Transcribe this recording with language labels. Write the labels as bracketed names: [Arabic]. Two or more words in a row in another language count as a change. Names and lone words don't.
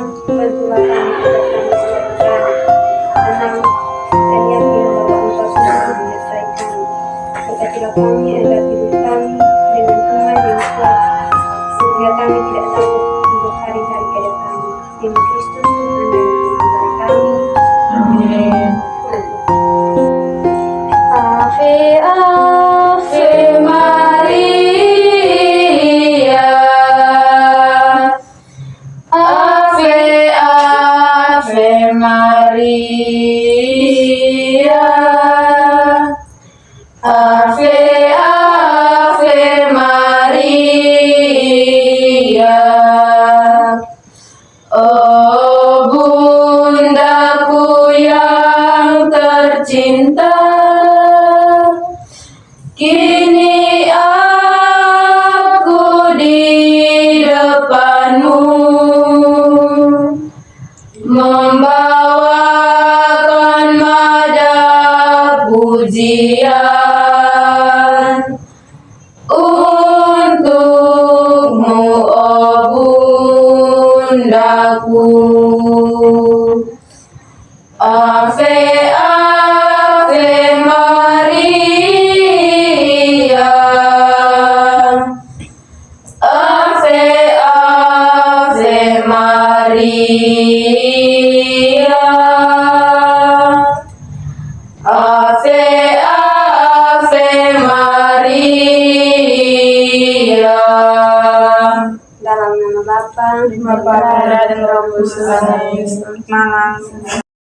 [Indonesian] Bantulah kami agar kami sejahtera, tenang, dan yakin bahwa Engkau sungguh menyertai kami. Berkatilah kami agar hidup kami dengan iman yang kuat, sehingga kami tidak takut untuk hari-hari ke depan. Demi Kristus Tuhan dan Tuhan kami. Amin. [Latin] Ave, Ave Maria. Ave, Ave Maria. Ave, Ave Maria. [Indonesian] Oh bundaku yang tercinta, kini aku di depanmu, membawakan madap pujian untukmu, oh bundaku. [Latin] Ave, Ave Maria. Ave, Ave Maria. Ave, Ave Maria. [Indonesian] Dalam nama Bapa, Bapa, Putra, dan Roh Kudus. Selamat malam.